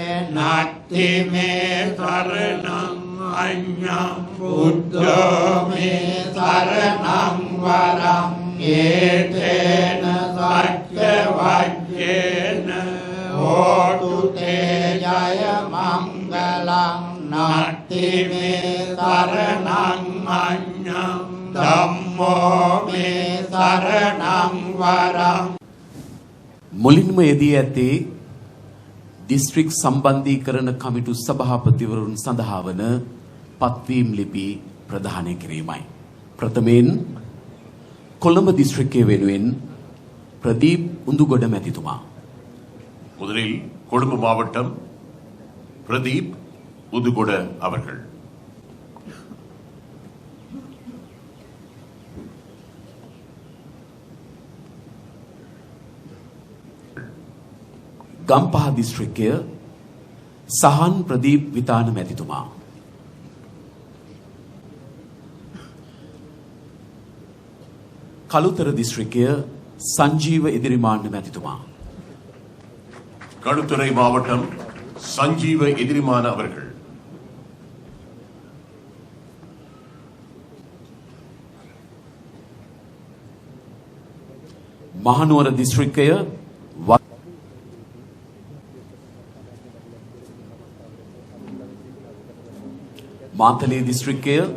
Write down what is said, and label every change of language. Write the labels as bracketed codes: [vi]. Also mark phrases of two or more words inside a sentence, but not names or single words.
[pi] නත්ති මේ සරණං අඤ්ඤං බුද්ධෝ මේ සරණං වරං ඒතේන සච්ච වජ්ජේන හෝතු තේ ජය මංගලං නත්ති මේ සරණං අඤ්ඤං ධම්මෝ මේ සරණං වරං. [si] මුලින්ම යෙදී ඇත්තේ දිස්ත්‍රික් සම්බන්ධීකරණ කමිටු සභාපතිවරුන් සඳහා වන පත්වීම් ලිපි ප්‍රදානය කිරීමයි. ප්‍රථමයෙන් කොළඹ දිස්ත්‍රික්කය වෙනුවෙන් ප්‍රදීප් උඳුගොඩ මැතිතුමා. [ta] முதலில் கொழும்பு மாவட்டம் பிரதீப் உதுகொட அவர்கள். [si] ගම්පහ දිස්ත්‍රික්කය සහන් ප්‍රදීප් විතාන මැතිතුමා. කළුතර දිස්ත්‍රික්කය සංජීව එදිරිමාන්න මැතිතුමා. [ta] களுத்துறை மாவட்டம் சஞ்சீவ எதிரிமான அவர்கள். [si] මහනුවර දිස්ත්‍රික්කය මාතලේ දිස්ත්‍රික්කය